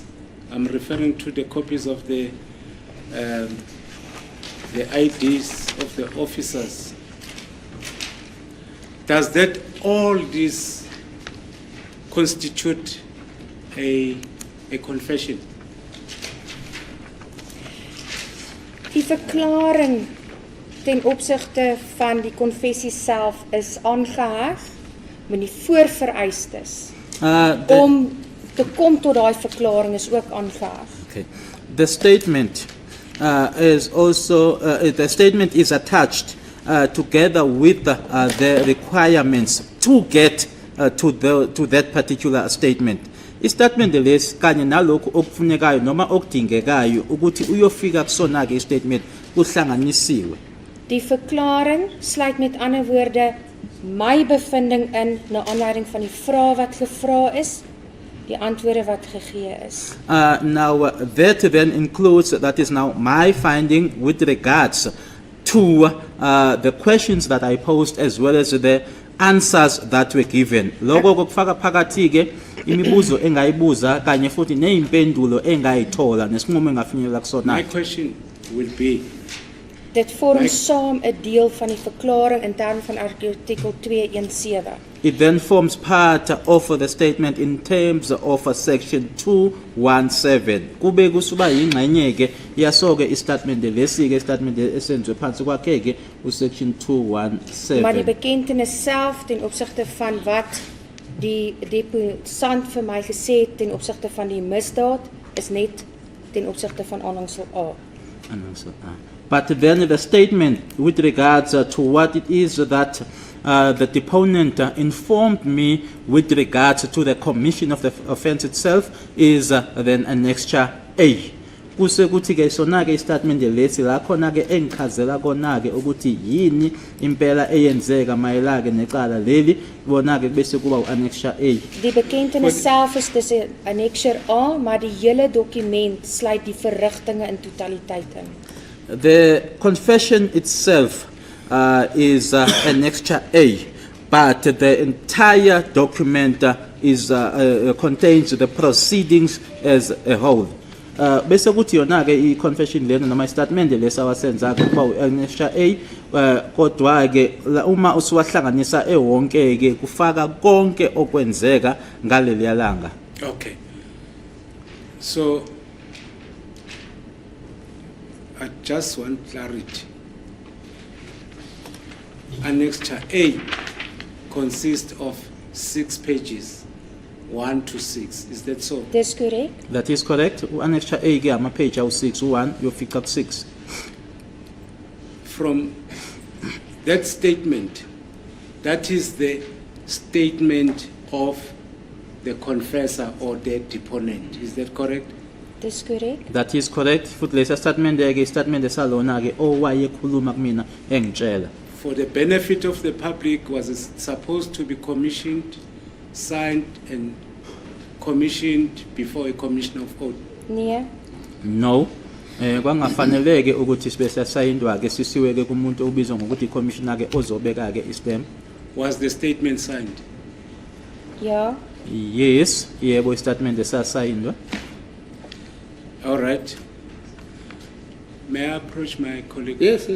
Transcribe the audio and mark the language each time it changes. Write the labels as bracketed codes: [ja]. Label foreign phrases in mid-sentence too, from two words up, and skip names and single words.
[en] I'm referring to the copies of the IDs of the officers. Does that all this constitute a confession? [af] Die verklaring ten opsigte van die konfessie self is aangeheg met die voorvereistes om te kom tot daai verklaring is ook aangeheg. [en] Okay. The statement is also the statement is attached together with the requirements to get to that particular statement. [zu] Istatement lesi kanye nalokho okufunekayo noma okudingekayo ukuthi uyofika kusona ke istatement kuhlanganisiwe. [af] Die verklaring sluit met ander woorde my bevinding in na aanleiding van die vrae wat gevra is, die antwoorde wat gegee is. [en] Now that then includes, that is now my finding with regards to the questions that I posed as well as the answers that were given. [zu] Lokho kokufaka phakathi ke imibuzo engayibuza kanye futhi neimpendulo engayithola nesinqumo engafinyelela kusona. [en] My question will be, [af] dit vorm saam 'n deel van die verklaring in terme van artikel 217. [en] It then forms part of the statement in terms of section 217. [zu] Kube kusuba yingxenye ke yasoke istatement lesi ke statement esenzwe phansi kwakhe ke usection 217. [af] Maar die bekentenis self ten opsigte van wat die deposant vir my gesê het ten opsigte van die misdaad is net ten opsigte van aanhangsel A. [en] But then the statement with regards to what it is that the deponent informed me with regards to the commission of the offense itself is then annexure A. [zu] Kuse kuthi ke sona ke istatement lesi la khona ke engichazela kona ke ukuthi yini impela eyenzeka mayela ke necala leli bona ke bese kuba uannexure A. [af] Die bekentenis self is dis 'n annexure A, maar die hele dokument sluit die verrigtinge in totaliteit in. [en] The confession itself is annexure A, but the entire document contains the proceedings as a whole. [zu] Bese kuthi yona ke i-confession lena noma i-statement lesa wasenza kuba u-annexure A, kodwa ke uma usuwahlanganisa ewonke ke kufaka konke okwenzeka ngaleli yalanga. [en] okay. So I just want clarity. Annexure A consists of 6 pages, 1 to 6. Is that so? [af] Dis korrek. [en] That is correct. [zu] Annexure A ke ama page awu 6 1 yofika ku 6. [en] From that statement, that is the statement of the confessor or the deponent. Is that correct? [af] Dis korrek. [en] That is correct. [zu] Futhi lesa statement ke statement esalona ke owayekhuluma kumina engitshela. [en] For the benefit of the public, was it supposed to be commissioned, signed, and commissioned before a commission of oath? [af] Nee, [en] No. [zu] Kwangafaneleke ukuthi sibe sasayindwa ke sisiwe ke kumuntu obizwa ngokuthi commissioner ke ozobeka ke istem. [en] Was the statement signed? [af] ja, [zu] Yes, yebo statement esasayindwa. [en] All right. May I approach my colleague? Yes, yes.